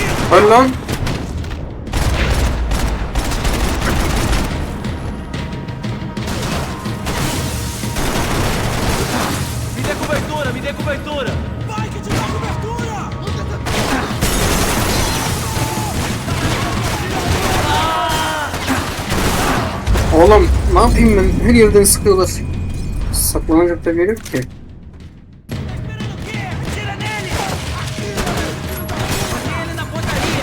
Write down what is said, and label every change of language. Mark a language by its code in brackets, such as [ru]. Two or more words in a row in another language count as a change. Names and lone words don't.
[tr] Öl lan. [pt] Me dê cobertura, me dê cobertura! Vai que te dá cobertura! [tr] Oğlum ne yapayım ben? Her yerden sıkıyorlar. Saklanacak da bir yer yok ki. [pt] Esperando o quê? Atira nele! Põe ele na portaria!